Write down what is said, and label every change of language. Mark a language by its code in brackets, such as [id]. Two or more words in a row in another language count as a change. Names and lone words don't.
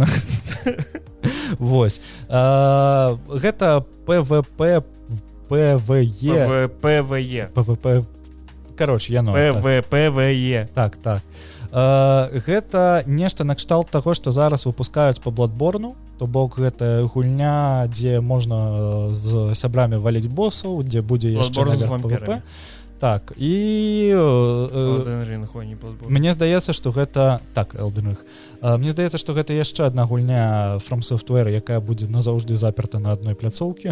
[be] Вось. Гэта PvP, PvE. Короче, яно. PvE. Так. Гэта нешта накшталт таго, што зараз выпускаюць по Bloodborne, то бок гэта гульня, дзе можна з сябрамі валіць босаў, дзе будзе яшчэ PvP. Так, і мне здаецца, што гэта Elden Ring. Мне здаецца, што гэта яшчэ адна гульня From Software, якая будзе назаўжды заперта на адной пляцоўкі.